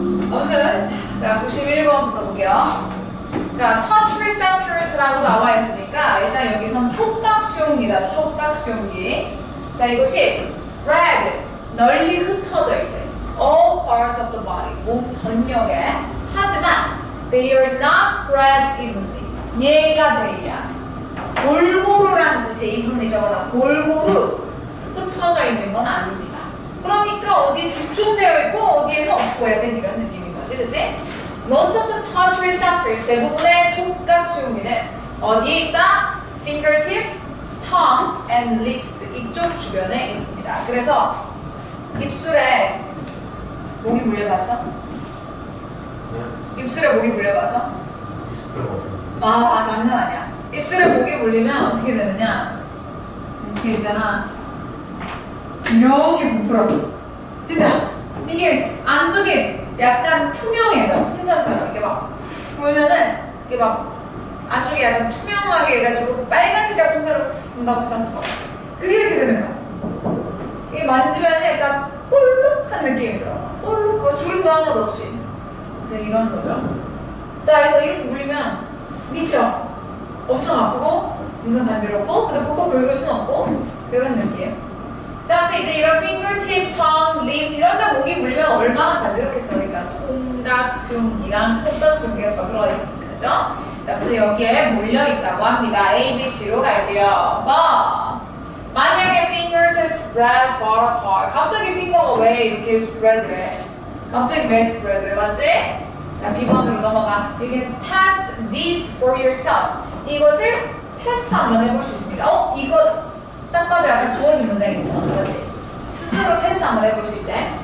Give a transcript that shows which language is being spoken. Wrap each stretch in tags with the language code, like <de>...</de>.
<ko>아무튼 자 91번부터 볼게요. 자 touch receptors라고 나와 있으니까 일단 여기선 촉각 수용기다. 촉각 수용기. 자 이것이 spread 널리 흩어져 있대.</ko> <en>All parts of the body</en> <ko>몸 전역에. 하지만</ko> <en>they are not spread evenly.</en> <ko>얘가 돼야 골고루라는 뜻이 evenly 적어다. 골고루 흩어져 있는 건 아닙니다. 그러니까 어디에 집중되어 있고 어디에는 없고 약간 이런 느낌인 거지, 그치?</ko> <en>Most of the touch receptors,</en> <ko>대부분의 촉각 수용기는 어디에 있다?</ko> <en>Fingertips, tongue, and lips</en> <ko>이쪽 주변에 있습니다. 그래서 입술에 모기 물려봤어? 네? 입술에 모기 물려봤어? 있을 것 같아요. 아 장난 아니야. 입술에 모기 물리면 어떻게 되느냐? 이렇게 있잖아. 이렇게 부풀어. 진짜 이게 안쪽이 약간 투명해져. 풍선처럼 이렇게 막 불면은 이게 막 안쪽이 약간 투명하게 해가지고 빨간색깔 풍선을 분다고 생각해봐. 그게 이렇게 되는 거야. 이게 만지면 약간 볼록한 느낌이 들어. 볼록. 뭐 주름도 하나도 없이. 이제 이런 거죠. 자, 그래서 이렇게 물리면 미쳐. 엄청 아프고 엄청 간지럽고 근데 푹푹 긁을 수는 없고 이런 느낌. 자, 근데 이제 이런</ko> <en>fingertip, tongue, lips</en> <ko>이런 데 모기 물리면 얼마나 간지럽겠어. 그러니까 통각수용기랑 촉각수용기가 다 들어가 있으니까, 그죠? 자, 그래서 여기에 몰려있다고 합니다. A, B, C로 갈게요. 뭐? 만약에</ko> <en>fingers are spread far apart.</en> <ko>갑자기 핑거가 왜 이렇게 spread 해? 갑자기 왜 spread 해? 맞지? 자, B번으로 넘어가.</ko> <en>You can test this for yourself.</en> <ko>이것을 테스트 한번 해볼 수 있습니다. 이거 딱 봐도 약간 주어진 문장이구나. 그렇지? 스스로 테스트 한번 해볼 수 있대.</ko>